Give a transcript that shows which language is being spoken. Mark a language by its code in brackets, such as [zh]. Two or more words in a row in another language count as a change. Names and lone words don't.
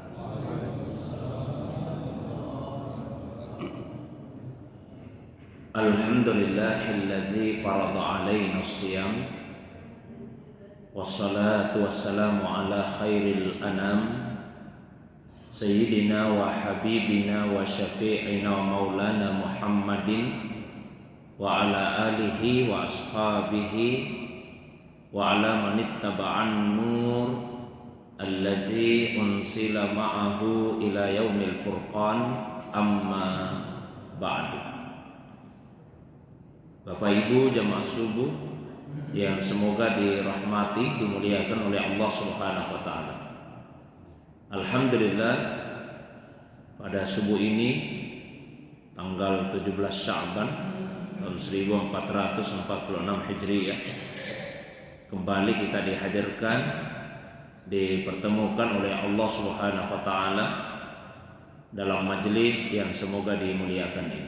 [ar] الحمد لله الذي فرض علينا الصيام والصلاة والسلام على خير الأنام سيدنا وحبيبنا وشفيعنا ومولانا محمد وعلى آله وأصحابه وعلى من اتبع النور الذي أنزل معه إلى يوم الفرقان أما بعد. [id] Bapak Ibu jamaah subuh yang semoga dirahmati, dimuliakan oleh Allah [ar] سبحانه وتعالى. [id] Alhamdulillah, pada subuh ini tanggal 17 Sya'ban tahun 1446 Hijriah kembali kita dihadirkan, dipertemukan oleh Allah [ar] سبحانه وتعالى [id] dalam majelis yang semoga dimuliakan ini.